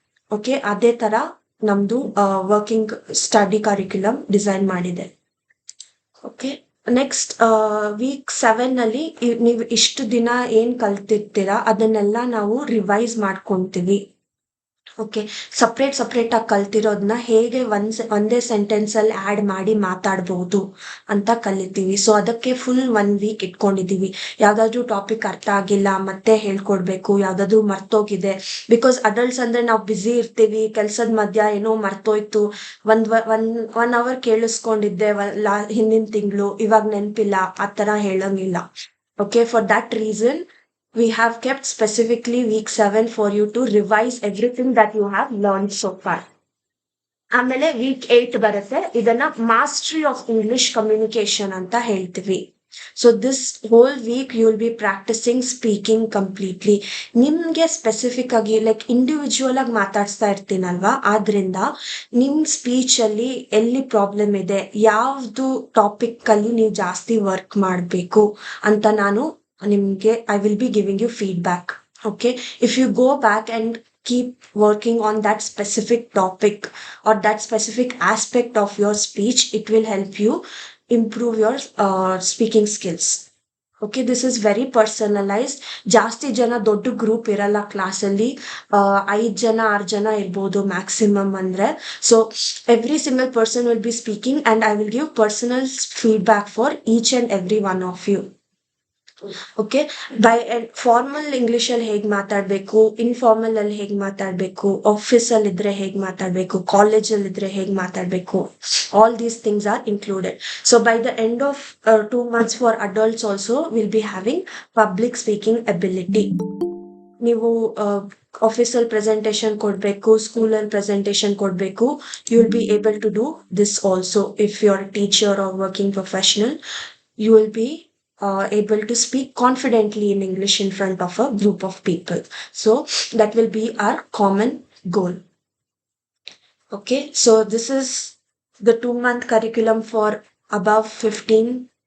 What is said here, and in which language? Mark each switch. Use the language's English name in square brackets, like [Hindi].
[Kannada] Okay, ಅದೇ ತರ ನಮ್ದು ವರ್ಕಿಂಗ್ ಸ್ಟಡಿ ಕರಿಕ್ಯುಲಮ್ ಡಿಸೈನ್ ಮಾಡಿದೆ. ಓಕೆ, ನೆಕ್ಸ್ಟ್ week 7 ಅಲ್ಲಿ ನೀವು ಇಷ್ಟು ದಿನ ಏನ್ ಕಲ್ತಿರ್ತೀರಾ ಅದನ್ನೆಲ್ಲ ನಾವು ರಿವೈಸ್ ಮಾಡ್ಕೊಂತೀವಿ. ಓಕೆ, ಸಪ್ರೇಟ್ ಆಗಿ ಕಲ್ತಿರೋದನ್ನ ಹೇಗೆ ಒಂದೇ ಸೆಂಟೆನ್ಸ್ ಅಲ್ಲಿ ಆಡ್ ಮಾಡಿ ಮಾತಾಡ್ಬಹುದು ಅಂತ ಕಲಿತೀವಿ. ಸೊ ಅದಕ್ಕೆ ಫುಲ್ 1 week ಇಟ್ಕೊಂಡಿದೀವಿ. ಯಾವ್ದಾದ್ರು ಟಾಪಿಕ್ ಅರ್ಥ ಆಗಿಲ್ಲ ಮತ್ತೆ ಹೇಳ್ಕೊಡ್ಬೇಕು, ಯಾವ್ದಾದ್ರು ಮರ್ತೋಗಿದೆ. ಬಿಕಾಸ್ ಅಡಲ್ಟ್ಸ್ ಅಂದ್ರೆ ನಾವು ಬ್ಯುಸಿ ಇರ್ತೀವಿ, ಕೆಲ್ಸದ ಮಧ್ಯ ಏನೋ ಮರ್ತೋಯ್ತು, ಒನ್ ಅವರ್ ಕೇಳಿಸ್ಕೊಂಡಿದ್ದೆ ಹಿಂದಿನ ತಿಂಗಳು, ಇವಾಗ ನೆನ್ಪಿಲ್ಲ, ಆ ತರ ಹೇಳಂಗಿಲ್ಲ. [English] Okay, for that reason we have kept specifically week 7 for you to revise everything that you have learned so far. [Kannada] ಆಮೇಲೆ week 8 ಬರುತ್ತೆ, ಇದನ್ನ ಮಾಸ್ಟ್ರಿ ಆಫ್ ಇಂಗ್ಲಿಷ್ ಕಮ್ಯುನಿಕೇಶನ್ ಅಂತ ಹೇಳ್ತೀವಿ. [English] So this whole week you will be practising speaking completely. [Kannada] ನಿಮ್ಗೆ specific ಆಗಿ like individual ಆಗಿ ಮಾತಾಡ್ಸ್ತಾ ಇರ್ತೀನಲ್ವಾ, ಆದ್ರಿಂದ ನಿಮ್ ಸ್ಪೀಚ್ ಅಲ್ಲಿ ಎಲ್ಲಿ ಪ್ರಾಬ್ಲಮ್ ಇದೆ, ಯಾವ್ದು ಟಾಪಿಕ್ ಅಲ್ಲಿ ನೀವು ಜಾಸ್ತಿ ವರ್ಕ್ ಮಾಡ್ಬೇಕು ಅಂತ ನಾನು ನಿಮ್ಗೆ [English] I will be giving you feedback. Okay, if you go back and keep working on that specific topic or that specific aspect of your speech, it will help you improve your speaking skills. Okay, this is very personalized. [Kannada] ಜಾಸ್ತಿ ಜನ ದೊಡ್ಡ group ಇರಲ್ಲ class ಅಲ್ಲಿ, 5 ಜನ 6 ಜನ ಇರ್ಬೋದು maximum ಅಂದ್ರೆ. [English] So every single person will be speaking and I will give personal feedback for each and every one of you. [Kannada] Okay, by formal English ಅಲ್ಲಿ ಹೇಗ್ ಮಾತಾಡ್ಬೇಕು, ಇನ್ಫಾರ್ಮಲ್ ಅಲ್ಲಿ ಹೇಗ್ ಮಾತಾಡ್ಬೇಕು, ಆಫೀಸ್ ಅಲ್ಲಿ ಇದ್ರೆ ಹೇಗ್ ಮಾತಾಡ್ಬೇಕು, ಕಾಲೇಜ್ ಅಲ್ಲಿ ಇದ್ರೆ ಹೇಗ್ ಮಾತಾಡ್ಬೇಕು, [English] All these things are included. So by the end of 2 months for adults also will be having public speaking ability. [Kannada] ನೀವು ಆಫೀಸಲ್ಲಿ ಪ್ರೆಸೆಂಟೇಶನ್ ಕೊಡ್ಬೇಕು, ಸ್ಕೂಲಲ್ಲಿ ಪ್ರೆಸೆಂಟೇಶನ್ ಕೊಡ್ಬೇಕು, [English] You will be able to do this also. If you are teacher or working professional, you will be able to speak confidently in English in front of a group of people. So that will be our common goal. Okay, so this is the 2-month curriculum for above 15.